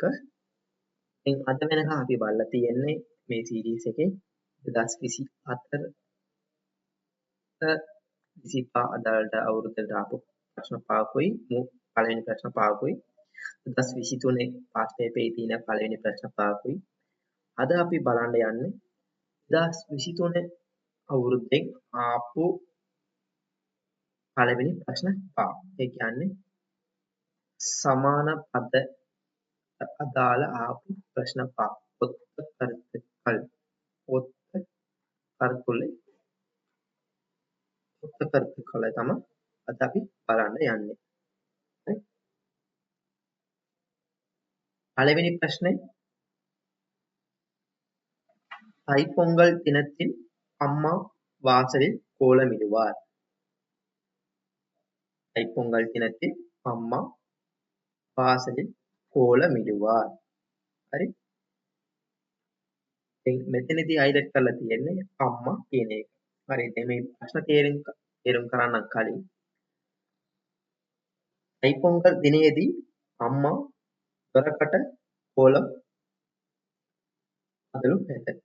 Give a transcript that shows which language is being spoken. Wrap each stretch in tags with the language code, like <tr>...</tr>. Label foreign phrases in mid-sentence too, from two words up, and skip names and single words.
<si>ඉතින් අද වෙනකන් අපි බලලා තියෙන්නේ මේ සීරීස් එකේ 2024 25 අදාළට අවුරුද්දට ආපු ප්‍රශ්න පහකුයි පළවෙනි ප්‍රශ්න පහකුයි 2023</si> <en>pass paper</en> <si>තියෙන පළවෙනි ප්‍රශ්න පහකුයි. අද අපි බලන්න යන්නේ 2023 අවුරුද්දෙන් ආපු පළවෙනි ප්‍රශ්න පහ. ඒ කියන්නේ සමාන පද අදාළ ආපු ප්‍රශ්න පහ.</si> <ta>ஒத்த கருத்துக்கள்</ta> <si>තමයි අද අපි බලන්න යන්නේ.</si> <ta>பழவினை பிரச்சனை தைப்பொங்கல் தினத்தில் அம்மா வாசலில் கோலமிடுவார். தைப்பொங்கல் தினத்தில் அம்மா வாசலில் கோலமிடுவார்.</ta> <si>හරි. දැන් මෙතනදී highlight කරලා තියෙන්නේ අම්මා කියන එක. හරි. දැන් මේ ප්‍රශ්න තේරුම් කරන්න කලින් தைப்பொங்கல் දිනයේදී අම්මා දොරකට කොලම් අදලු නැත.</si>